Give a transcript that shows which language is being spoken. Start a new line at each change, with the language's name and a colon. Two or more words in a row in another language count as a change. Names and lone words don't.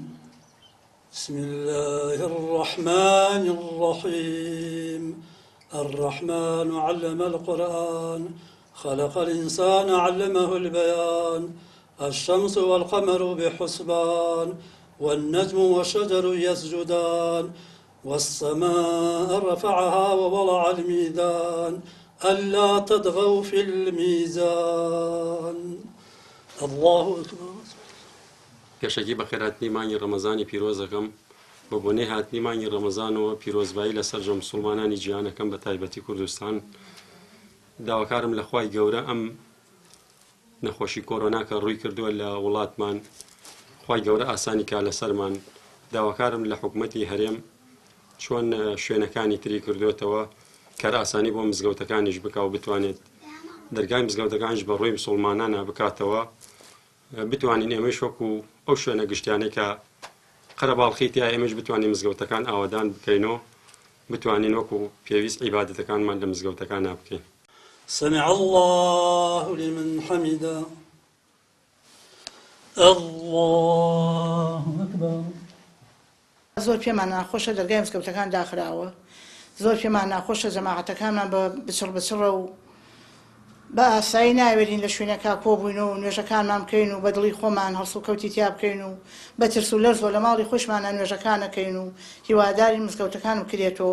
Arabic: بسم الله الرحمن الرحيم الرحمن علم القرآن خلق الإنسان علمه البيان الشمس والقمر بحسبان والنجم والشجر يسجدان والسماء رفعها ووضع الميزان ألا تطغوا في الميزان الله أكبر.
Central Kurdish: پێشەکی بەخێر هاتنیمانی ڕەمەزانی پیرۆزەکەم بە بۆنەی هاتنیمانی ڕەمەزانەوە پیرۆزبایی لەسەر جە موسڵمانانی جیهانەکەم بە تایبەتی کوردستان داواکارم لە خوای گەورە ئەم نەخۆشی کۆرۆنا کە ڕووی کردووە لە وڵاتمان خوای گەورە ئاسانی کا لەسەرمان داواکارم لە حکومەتی هەرێم چۆن شوێنەکانی تری کردوێتەوە کار ئاسانی بۆ مزگەوتەکانیش بکا و بتوانێت دەرگای مزگەوتەکانیش بە ڕووی موسڵمانانە بکاتەوە بتوانین ئێمەش وەکو ئەو شوێنە گشتیانەی کە قەرەباڵخی تیا ئێمەش بتوانین مزگەوتەکان ئاوادان بکەینەوە بتوانین وەکو پێویست عیبادەتەکانمان لە مزگەوتەکانە بکەین.
Arabic: سمع الله لمن حمده الله أكبر.
Central Kurdish: زۆر پێمان ناخۆشە دەرگای مزگەوتەکان داخراوە، زۆر پێمان ناخۆشە جەماعەتەکانمان بە بچڕ و بە ئاسایی ناوێرین لە شوێنەکە کۆبووینەوە و نوێژەکانمان بکەین و بە دڵی خۆمان هەڵسو کەوتی تیا بکەین و بە ترس و لەرز لە ماڵی خۆشمانە نوێژەکانەکەین و هیواداری مزگەوتەکان بکرێتەوە.